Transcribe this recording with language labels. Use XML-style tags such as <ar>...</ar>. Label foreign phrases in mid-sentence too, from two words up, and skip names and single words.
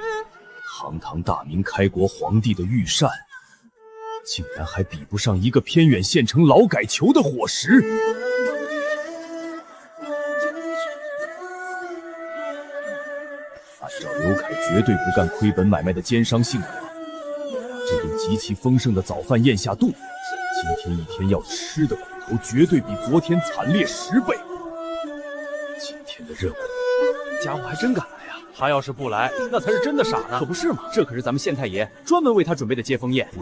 <zh>堂堂大明開國皇帝的御膳，竟然還比不上一個偏遠縣城勞改囚的伙食。按照劉凱絕對不幹虧本買賣的奸商性格，這頓極其豐盛的早飯咽下肚，今天一天要吃的苦頭絕對比昨天慘烈10倍。今天的任務，家伙還真敢來呀！他要是不來，那才是真的傻呢。可不是嘛，這可是咱們縣太爺專門為他準備的接風宴，</zh>